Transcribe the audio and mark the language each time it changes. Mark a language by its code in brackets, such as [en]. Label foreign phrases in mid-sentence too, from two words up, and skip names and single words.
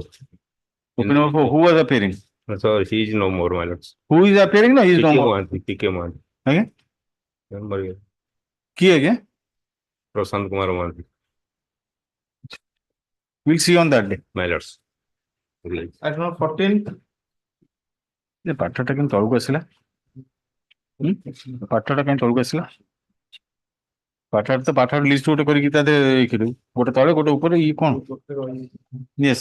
[en] OP number 4, who was appearing? So he is no more, my lords. Who is appearing? No, he is no more. PK Mohanty. Okay. Remember, Ki again? Prashant Kumar Mohanty. We'll see on that day. my lords. Item number 14. [or] ଏ ପାଠଟା କେମିତି ତଳକୁ ଆସିଲା? ପାଠଟା କାହିଁ ତଳକୁ ଆସିଲା? ପାଠଟା ତ ପାଠ ଲିଷ୍ଟ ଗୋଟେ କରିକି ତା ଦେହରେ ଗୋଟେ ତଳେ ଗୋଟେ ଉପରେ ଇଏ କଣ? [en] Yes.